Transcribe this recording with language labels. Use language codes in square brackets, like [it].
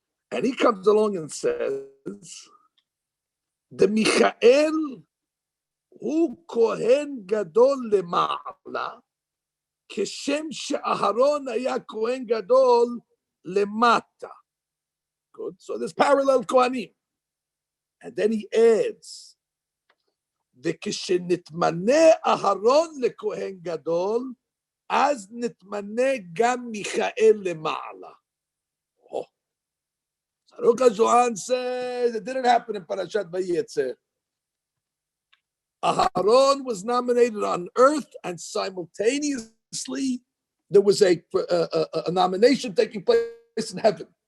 [en] And he comes along and says, the Michael [he] hu Kohen Gadol lema'ala, כשם שאהרון היה כהן גדול למטה. [en] Good. So there's parallel Kohanim. And then he adds, [he] וכשנתמנה אהרון לכהן גדול, אז נתמנה גם מיכאל למעלה. [en] Oh. Aruch HaShulchan says it didn't happen in Parashat Vayetze. Aharon was nominated on earth, and simultaneously there was a nomination taking place in heaven.